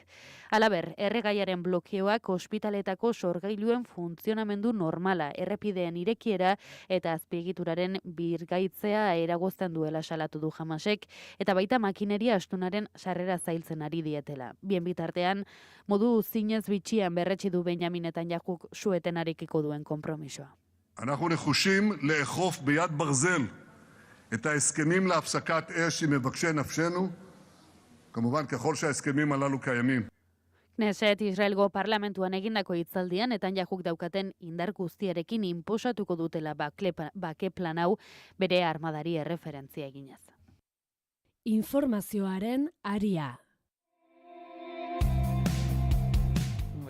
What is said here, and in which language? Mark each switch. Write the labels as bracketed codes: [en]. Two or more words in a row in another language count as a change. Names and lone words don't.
[eu] Halaber, erregaiaren blokeoak ospitaletako sorgailuen funtzionamendu normala, errepideen irekiera eta azpiegituraren birgaitzea eragozten duela salatu du Hamasek, eta baita makineria astunaren sarrera zailtzen ari dietela. Bien bitartean, modu zinez bitxian berretsi du Benjamin Netanyahuk su-etenarekiko duen konpromisoa. [he] אנחנו נחושים לאכוף ביד ברזל את ההסכמים להפסקת אש עם מבקשי נפשנו, כמובן ככל שההסכמים הללו קיימים. [eu] Knesset Israelgo parlamentuan egindako hitzaldian Netanyahuk daukaten indar guztiarekin inposatuko dutela bake plan hau bere armadari erreferentzia eginez. Informazioaren aria.